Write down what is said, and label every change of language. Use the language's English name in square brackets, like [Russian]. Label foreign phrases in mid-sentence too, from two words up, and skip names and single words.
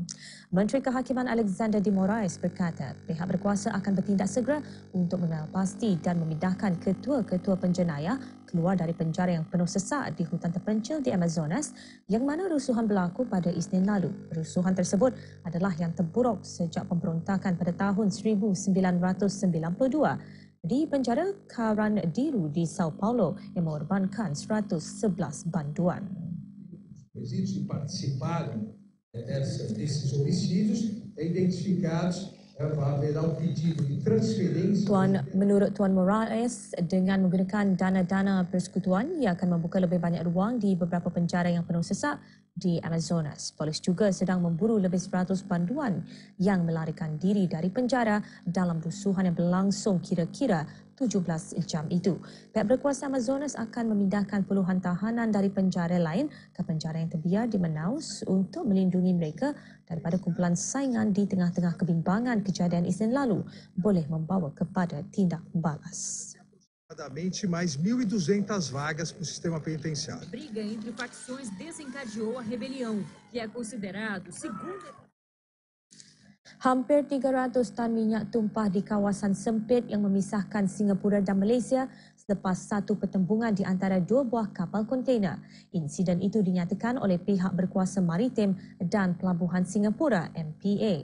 [Malay] Menteri Kehakiman Alexander de Moraes berkata pihak berkuasa akan bertindak segera untuk mengenalpasti dan memindahkan ketua-ketua penjenayah keluar dari penjara yang penuh sesak di hutan terpencil di Amazonas yang mana rusuhan berlaku pada Isnin lalu. Rusuhan tersebut adalah yang terburuk sejak pemberontakan pada tahun 1992 di penjara Carandiru di Sao Paulo yang mengorbankan 111 banduan. [Portuguese] Presídios que participaram desses homicídios identificados. [Malay] Menurut Tuan Moraes, dengan menggunakan dana-dana persekutuan, ia akan membuka lebih banyak ruang di beberapa penjara yang penuh sesak di Amazonas. Polis juga sedang memburu lebih 100 banduan yang melarikan diri dari penjara dalam rusuhan yang berlangsung kira-kira 17 jam itu. Pihak berkuasa Amazonas akan memindahkan puluhan tahanan dari penjara lain ke penjara yang terbiar di Manaus untuk melindungi mereka daripada kumpulan saingan di tengah-tengah kebimbangan kejadian Isnin lalu boleh membawa kepada tindak balas. [Portuguese] Aproximadamente mais 1.200 vagas para o sistema penitenciário. Briga entre facções desencadeou a rebelião, que é considerado segundo. [Malay] Hampir 300 tan minyak tumpah di kawasan sempit yang memisahkan Singapura dan Malaysia selepas satu pertembungan di antara dua buah kapal kontainer. Insiden itu dinyatakan oleh pihak berkuasa maritim dan pelabuhan Singapura, MPA.